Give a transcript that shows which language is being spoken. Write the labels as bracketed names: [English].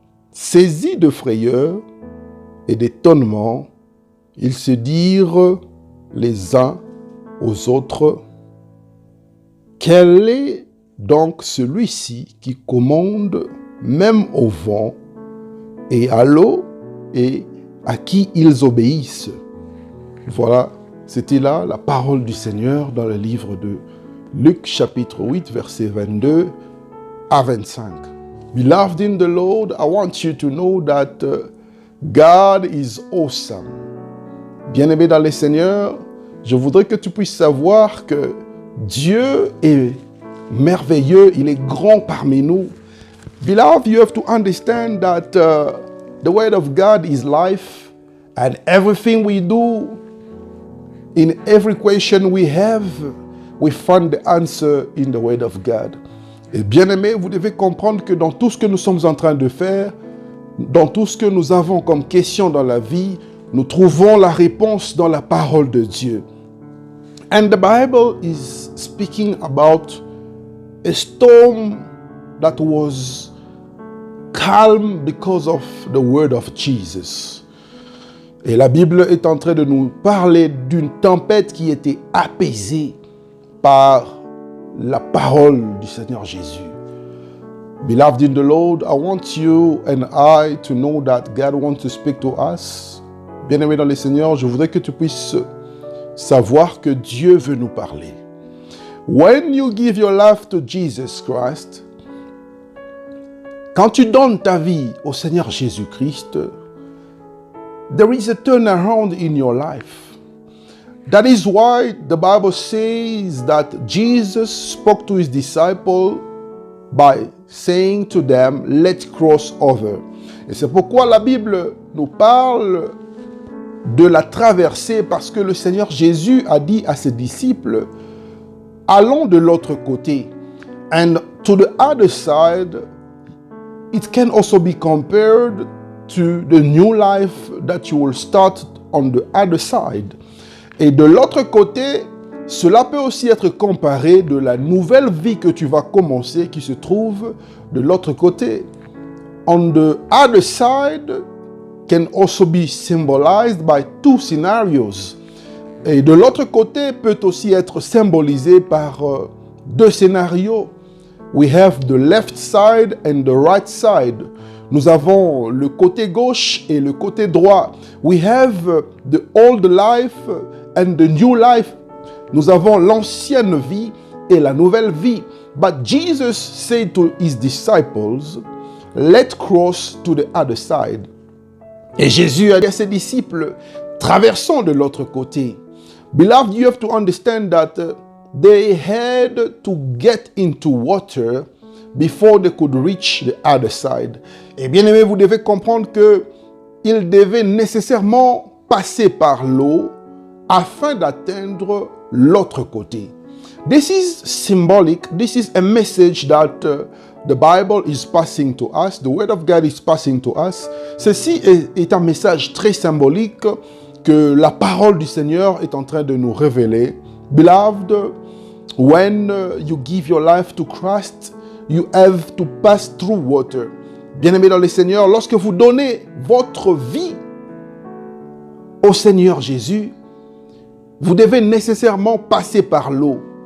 [French] Saisis de frayeur et d'étonnement, ils se dirent les uns aux autres, "Quel est donc celui-ci qui commande même au vent et à l'eau et à qui ils obéissent?" Voilà, c'était là la parole du Seigneur dans le livre de Luc chapitre 8, versets 22 à 25. [English] Beloved in the Lord, I want you to know that God is awesome. [French] Bien-aimé dans le Seigneur, je voudrais que tu puisses savoir que Dieu est merveilleux, il est grand parmi nous. [English] Beloved, you have to understand that the word of God is life, and everything we do, in every question we have, we find the answer in the word of God. [French] Et bien aimé, vous devez comprendre que dans tout ce que nous sommes en train de faire, dans tout ce que nous avons comme question dans la vie, nous trouvons la réponse dans la parole de Dieu. [English] And the Bible is speaking about a storm that was calm because of the word of Jesus. [French] Et la Bible est en train de nous parler d'une tempête qui était apaisée par la parole du Seigneur Jésus. [English] Beloved in the Lord, I want you and I to know that God wants to speak to us. [French] Bien-aimé dans le Seigneur, je voudrais que tu puisses savoir que Dieu veut nous parler. [English] When you give your life to Jesus Christ, [French] quand tu donnes ta vie au Seigneur Jésus-Christ, [English] there is a turnaround in your life. That is why the Bible says that Jesus spoke to his disciples by saying to them, "Let's cross over." [French] Et c'est pourquoi la Bible nous parle de la traversée, parce que le Seigneur Jésus a dit à ses disciples, "Allons de l'autre côté." [English] And to the other side, it can also be compared to the new life that you will start on the other side. [French] Et de l'autre côté, cela peut aussi être comparé de la nouvelle vie que tu vas commencer qui se trouve de l'autre côté. [English] On the other side can also be symbolized by two scenarios. [French] Et de l'autre côté peut aussi être symbolisé par deux scénarios. [English] We have the left side and the right side. [French] Nous avons le côté gauche et le côté droit. [English] We have the old life and the new life. [French] Nous avons l'ancienne vie et la nouvelle vie. [English] But Jesus said to his disciples, let's cross to the other side. [French] Et Jésus a dit à ses disciples, traversons de l'autre côté. [English] Beloved, you have to understand that they had to get into water before they could reach the other side. [French] Et bien aimé, vous devez comprendre que ils devaient nécessairement passer par l'eau afin d'atteindre l'autre côté. [English] This is symbolic. This is a message that the Bible is passing to us. The Word of God is passing to us. [French] Ceci est un message très symbolique que la parole du Seigneur est en train de nous révéler. [English] Beloved, when you give your life to Christ, you have to pass through water. [French] Bien-aimés dans le Seigneur, lorsque vous donnez votre vie au Seigneur Jésus, vous devez nécessairement passer par l'eau.